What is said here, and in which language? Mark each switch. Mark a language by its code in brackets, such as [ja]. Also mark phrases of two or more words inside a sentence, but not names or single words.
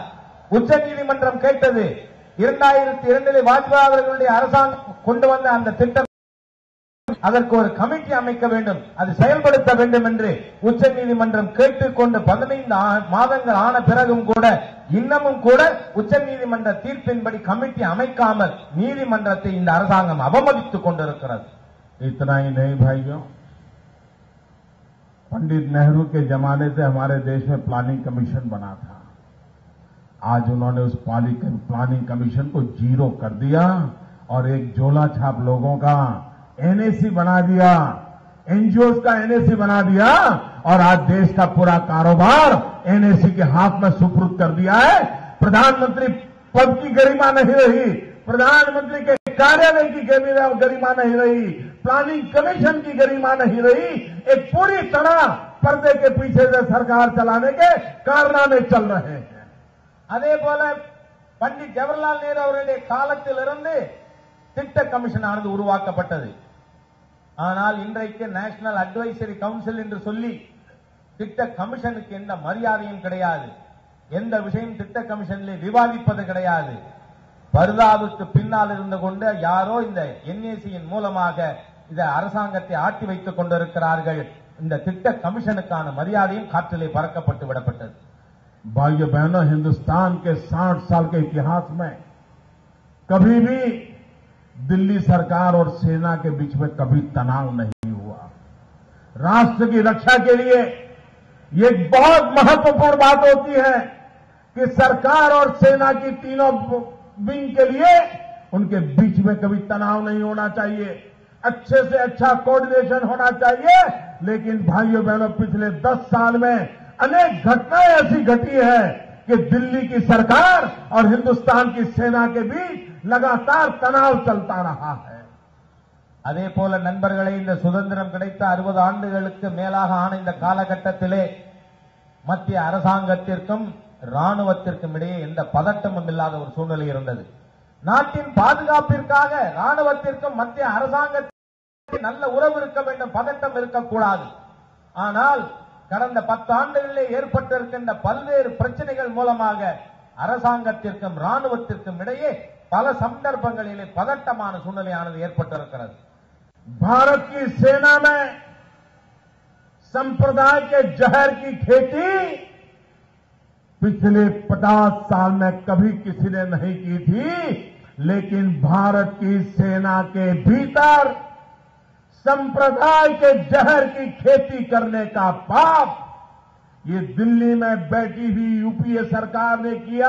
[ta] உச்ச நீதிமன்றம் கேட்டது, 2002 வாஜ்பாய் அவர்களுடைய அரசாங்கம் கொண்டு வந்த அந்த திட்டம், அதற்கு ஒரு கமிட்டி அமைக்க வேண்டும், அது செயல்படுத்த வேண்டும் என்று உச்ச நீதிமன்றம் கேட்டுக்கொண்டு 15 மாதங்கள் ஆன பிறகும் கூட இன்னமும் கூட உச்ச நீதிமன்ற தீர்ப்பின்படி கமிட்டி அமைக்காமல் நீதிமன்றத்தை இந்த அரசாங்கம் அவமதித்துக் கொண்டிருக்கிறது. [hi] इतना ही नहीं भाइयों, पंडित नेहरू के जमाने से हमारे देश में [en] planning commission [hi] बना था. आज उन्होंने उस [en] planning commission [hi] को जीरो कर दिया और एक झोला छाप लोगों का एनएसी बना दिया, एनजीओ का एनएसी बना दिया और आज देश का पूरा कारोबार एनएसी के हाथ में सुपुर्द कर दिया है. प्रधानमंत्री पद की गरिमा नहीं रही, प्रधानमंत्री के कार्यालय की गरिमा नहीं रही, [en] planning commission [hi] की गरिमा नहीं रही. एक पूरी तरह पर्दे के पीछे से सरकार चलाने के कारनामे चल रहे हैं. [ta] அதே போல பண்டிட் ஜவஹர்லால் நேரு அவருடைய காலத்திலிருந்து திட்ட கமிஷன் ஆனது உருவாக்கப்பட்டது. ஆனால் இன்றைக்கு [en] National Advisory Council [ta] என்று சொல்லி திட்ட கமிஷனுக்கு எந்த மரியாதையும் கிடையாது. எந்த விஷயம் திட்ட கமிஷனில் விவாதிப்பது கிடையாது. பர்தாவுக்கு பின்னால் இருந்து கொண்டு யாரோ இந்த என்ஏசியின் மூலமாக இந்த அரசாங்கத்தை ஆட்டி வைத்துக் கொண்டிருக்கிறார்கள். இந்த திட்ட கமிஷனுக்கான மரியாதையும் காற்றிலே பறக்கப்பட்டு விடப்பட்டது. [hi] भाइयों बहनों, हिंदुस्तान के 60 साल के इतिहास में कभी भी दिल्ली सरकार और सेना के बीच में कभी तनाव नहीं हुआ. राष्ट्र की रक्षा के लिए ये बहुत महत्वपूर्ण बात होती है कि सरकार और सेना की तीनों विंग के लिए उनके बीच में कभी तनाव नहीं होना चाहिए, अच्छे से अच्छा कोऑर्डिनेशन होना चाहिए. लेकिन भाइयों बहनों, पिछले 10 साल में अनेक घटनाएं ऐसी घटी है कि दिल्ली की सरकार और हिंदुस्तान की सेना के बीच लगातार तनाव चलता रहा है. [ta] அதே போல நண்பர்களே, இந்த சுதந்திரம் கிடைத்த 60 ஆண்டுகளுக்கு மேலாக ஆன இந்த காலகட்டத்திலே மத்திய அரசாங்கத்திற்கும் ராணுவத்திற்கும் இடையே எந்த பதட்டமும் இல்லாத ஒரு சூழ்நிலை இருந்தது. நாட்டின் பாதுகாப்பிற்காக ராணுவத்திற்கும் மத்திய அரசாங்கத்திற்கும் நல்ல உறவு இருக்க வேண்டும், பதட்டம் இருக்கக்கூடாது. ஆனால் கடந்த 10 ஆண்டுகளிலே ஏற்பட்டிருக்கின்ற பல்வேறு பிரச்சனைகள் மூலமாக அரசாங்கத்திற்கும் ராணுவத்திற்கும் இடையே பல சந்தர்ப்பங்களிலே பதட்டமான சூழ்நிலையானது ஏற்பட்டிருக்கிறது. [hi] भारत की सेना में संप्रदाय के जहर की खेती पिछले 50 साल में कभी किसी ने नहीं की थी. लेकिन भारत की सेना के भीतर संप्रदाय के जहर की खेती करने का पाप ये दिल्ली में बैठी हुई यूपीए सरकार ने किया.